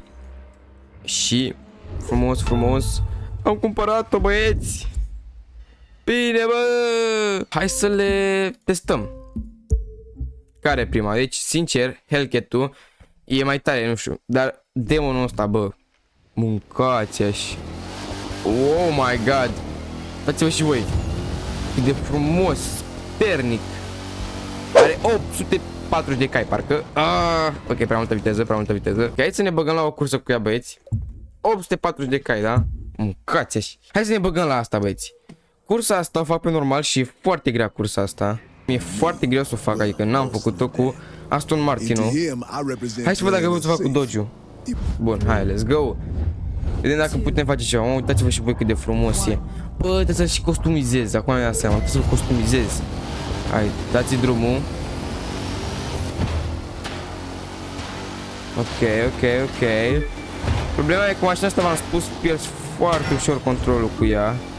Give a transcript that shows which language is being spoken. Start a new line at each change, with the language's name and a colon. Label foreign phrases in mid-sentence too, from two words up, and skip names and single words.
Romanian: Și frumos am cumpărat-o, băieți. Bine, bă. Hai să le testăm. Care e prima? Deci, sincer, Hellcat-ul e mai tare, nu știu. Dar demonul ăsta, bă, mâncați așa.
English: Oh my god.
Romanian: Dați-vă și voi. Cât de frumos, pernic. Are 840 de cai, parcă. Ok, prea multă viteză, Ok, hai să ne băgăm la o cursă cu ea, băieți. 840 de cai, da? Mâncați așa. Hai să ne băgăm la asta, băieți. Cursa asta o fac pe normal și e foarte grea cursa asta. Mi-e foarte greu să o fac, adică n-am făcut-o cu Aston Martin-ul. Hai să văd dacă pot să fac cu Dodge-ul. Bun, hai,
English: let's go.
Romanian: Vedem dacă putem face ceva. Uitați-vă și voi cât de frumos e. Bă, trebuie să-l și customizez. Acum mi-am dat seama, trebuie să-l customizez. Hai, dați drumul. Ok. Problema e că mașina asta, v-am spus, pierzi foarte ușor controlul cu ea.